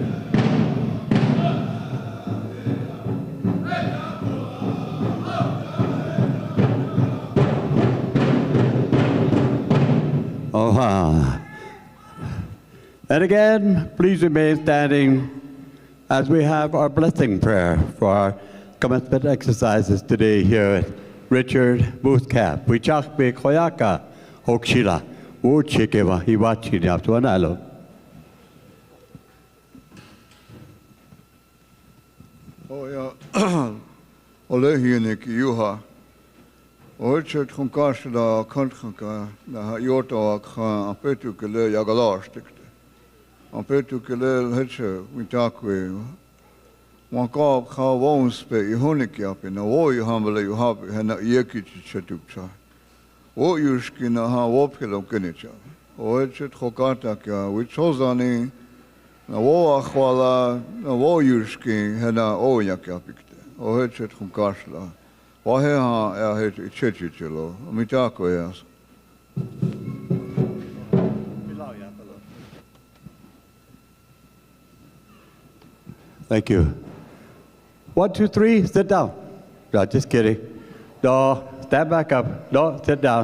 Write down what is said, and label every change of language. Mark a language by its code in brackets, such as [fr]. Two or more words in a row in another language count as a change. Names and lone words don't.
[en] And again, please remain standing as we have our blessing prayer for our commencement exercises today here at Richard Booth Camp. [lkt] We chakbe koyaka hokshila uchikeva hiwachi nyaptuanalo. Oya olehinik yuha. Oichet konkashda kantka na yota kha apetu kele yagalastikte. Apetu kele hetche witakwe. Wankab kha wonspe ihonik yape na wo yuhambele yuhabe hena yekichi chetukcha. Wo yushki na ha wopkelo kenicha. Oichet kokata kya wichozani na wo akhwala na wo yushki hena o yakyapikte. Oichet konkashla. Waheha het ichechichelo, mitako yas. [en] Thank you. 1, 2, 3, sit down. No, just kidding. No, stand back up. No, sit down.